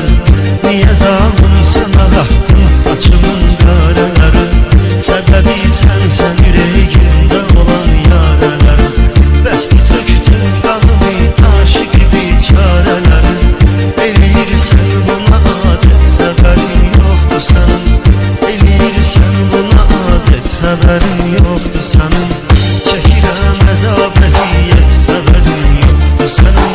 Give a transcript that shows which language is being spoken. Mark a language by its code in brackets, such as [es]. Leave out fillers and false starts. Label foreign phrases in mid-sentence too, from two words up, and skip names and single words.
[tr] Niye zalim sana baktın saçımın karaları? Sebebi sensen yüreğimde olan yaraları. Bəsdi töktün kanımı aşık gibi çareleri. [az] Eləyirsən buna adet, xəbərin yoxdur sənin. Eləyirsən buna adet, xəbərin yoxdur sənin. Çəkirəm əzab əziyyət, xəbərin yoxdur sənin.